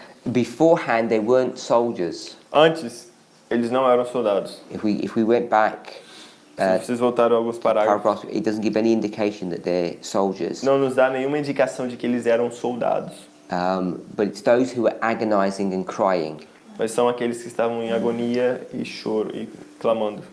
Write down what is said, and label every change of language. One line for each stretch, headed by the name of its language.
English: Beforehand, they weren't soldiers.
Portuguese: Antes, eles não eram soldados.
English: If we went back,
Portuguese: Se vocês voltaram alguns parágrafos,
English: paragraph, it doesn't give any indication that they're soldiers.
Portuguese: não nos dá nenhuma indicação de que eles eram soldados.
English: But it's those who are agonizing and crying,
Portuguese: Mas são aqueles que estavam em agonia e choro e clamando.